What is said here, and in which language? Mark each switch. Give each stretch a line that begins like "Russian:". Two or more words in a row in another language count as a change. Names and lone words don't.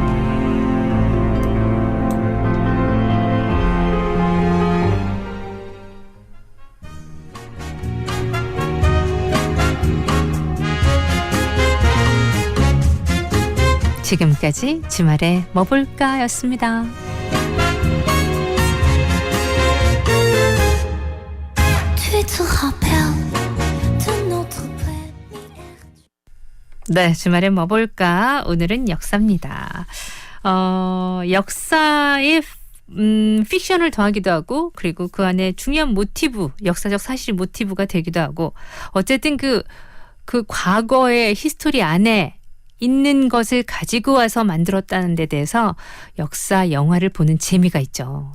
Korean: 지금까지 주말에 뭐 볼까였습니다.
French: Tu te rappelles de notre première.
Korean: 네, 주말에 뭐 볼까? 오늘은 역사입니다. 역사의 픽션을 더하기도 하고 그리고 그 안에 중요한 모티브, 역사적 사실 모티브가 되기도 하고 어쨌든 그 과거의 히스토리 안에 있는 것을 가지고 와서 만들었다는 데 대해서 역사 영화를 보는 재미가 있죠.